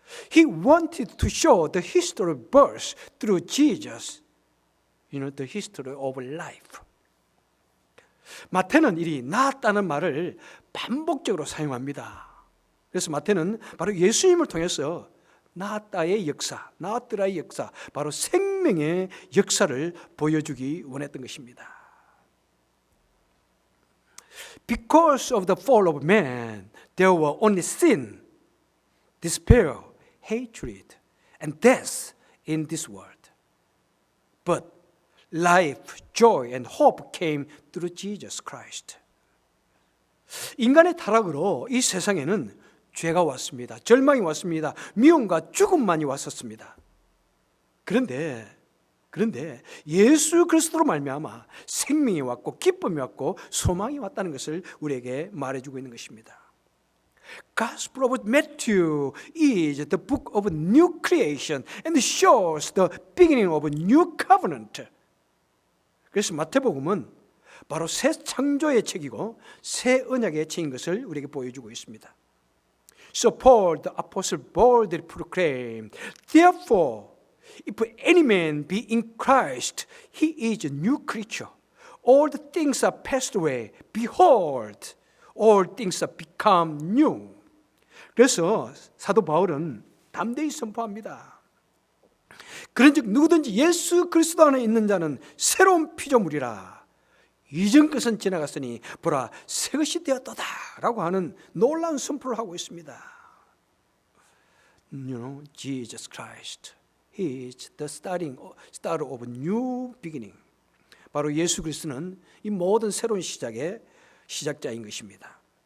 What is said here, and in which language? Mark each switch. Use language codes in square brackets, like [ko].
[en] He wanted to show the history of birth through Jesus. The history of life. [ko] 마태는 이 낳았다는 말을 반복적으로 사용합니다. 그래서 마태는 바로 예수님을 통해서 낳았다의 역사, 낳았더라의 역사, 바로 생명의 역사를 보여주기 원했던 것입니다. [en] Because of the fall of man, there were only sin, despair, hatred, and death in this world. But life, joy, and hope came through Jesus Christ. [ko] 인간의 타락으로 이 세상에는 죄가 왔습니다. 절망이 왔습니다. 미움과 죽음만이 왔었습니다. 그런데 예수 그리스도로 말미암아 생명이 왔고 기쁨이 왔고 소망이 왔다는 것을 우리에게 말해주고 있는 것입니다. [en] Gospel of Matthew is the book of new creation and shows the beginning of a new covenant. [ko] 그래서 마태복음은 바로 새 창조의 책이고 새 언약의 책인 것을 우리에게 보여주고 있습니다. [en] So Paul the apostle boldly proclaimed, therefore, if any man be in Christ, he is a new creature. All the things are passed away. Behold, all things are become new. [ko] 그래서 사도 바울은 담대히 선포합니다. 그런즉 누구든지 예수 그리스도 안에 있는 자는 새로운 피조물이라. 이전 것은 지나갔으니 보라 새 것이 되었도다라고 하는 놀라운 선포를 하고 있습니다. [en] Jesus Christ, He is the start of a new beginning. [ko] 바로 예수 그리스도는 이 모든 새로운 시작의 시작자인 것입니다.